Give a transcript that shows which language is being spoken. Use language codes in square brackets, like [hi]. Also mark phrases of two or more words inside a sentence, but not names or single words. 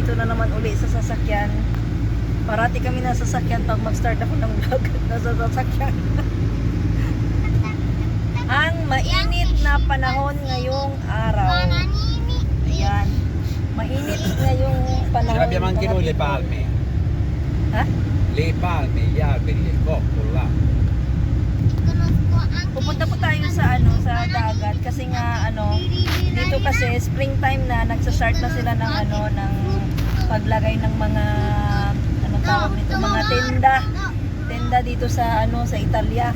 [tl] naman uli sa sasakyan. Parati kami nasa sasakyan pag mag-start ako ng vlog. Nasa sasakyan. Ang mainit na panahon ngayong araw. Ayan. Mainit ngayong panahon. [it] Ce l'abbiamo anche noi le palme. [tl] Ha? [it] Le palme, gli alberi, il cocco là. [tl] Pupunta po tayo sa sa dagat kasi nga dito kasi springtime na nagsa-start na sila ng ng paglagay ng mga tawag nito, mga tenda dito sa sa Italia.